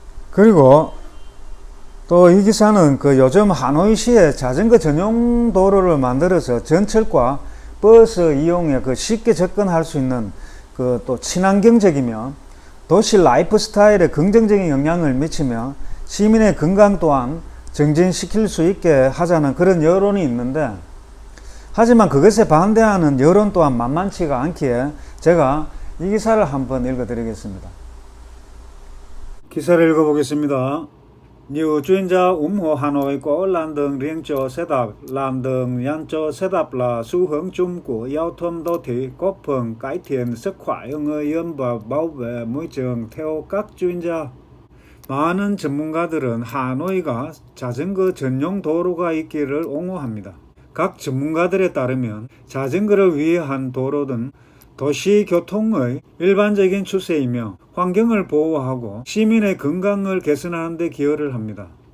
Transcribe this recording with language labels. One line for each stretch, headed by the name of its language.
Korean: 그리고 또 이 기사는 요즘 하노이시에 자전거 전용 도로를 만들어서 전철과 버스 이용에 쉽게 접근할 수 있는 또 친환경적이며 도시 라이프 스타일에 긍정적인 영향을 미치며 시민의 건강 또한 정진시킬 수 있게 하자는 그런 여론이 있는데, 하지만 그것에 반대하는 여론 또한 만만치가 않기에 제가 이 기사를 한번 읽어 드리겠습니다. 기사를 읽어 보겠습니다.
Vietnamese: Nhiều chuyên gia ủng hộ Hà Nội có làn đường riêng cho xe đạp. Làn đường dành cho xe đạp là xu hướng chung của giao thông đô thị, góp phần cải thiện sức khỏe của người dân và bảo vệ môi trường theo các chuyên gia.
Korean: 많은 전문가들은 하노이가 자전거 전용 도로가 있기를 옹호합니다. 각 전문가들에 따르면 자전거를 위한 도로는 도시 교통의 일반적인 추세이며 환경을 보호하고 시민의 건강을 개선하는 데 기여를 합니다.